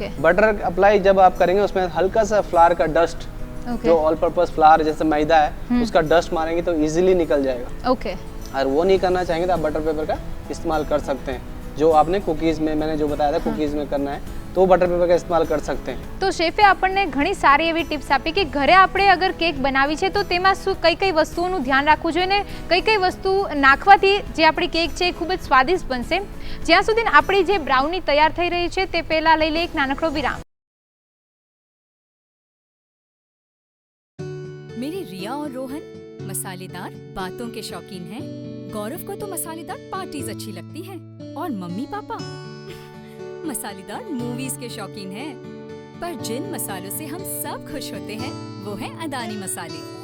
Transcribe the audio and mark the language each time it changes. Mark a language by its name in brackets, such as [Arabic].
[Hindi] Butter apply जब आप करेंगे उसमें हल्का सा फ्लावर का डस्ट, जो ऑल पर्पस फ्लावर जैसे मैदा है उसका डस्ट मारेंगे तो इजीली निकल जाएगा। और वो नहीं करना चाहेंगे तो आप बटर पेपर का इस्तेमाल कर सकते हैं, जो आपने कुकीज़ में मैंने जो बताया था कुकीज़ में करना है तो बटर पेपर का इस्तेमाल कर सकते हैं। [Gujarati] तो શેફે આપણને ઘણી સારી એવી ટિપ્સ આપી કે ઘરે આપણે અગર કેક બનાવી છે તો તેમાં શું કઈ કઈ વસ્તુઓનું ધ્યાન રાખવું જોઈએ ને કઈ વસ્તુ નાખવાથી જે આપણી કેક છે ખૂબ જ સ્વાદિષ્ટ બનશે। જ્યાં સુધી આપણી જે બ્રાઉની તૈયાર થઈ રહી છે તે પહેલા લઈ લે એક નાનકડો વિરામ। [Hindi] मेरे रिया और रोहन मसालेदार बातों के शौकीन हैं। गौरव को तो मसालेदार पार्टीज अच्छी लगती हैं और मम्मी पापा मसालेदार मूवीज के शौकीन हैं। पर जिन मसालों से हम सब खुश होते हैं वो हैं अदानी मसाले।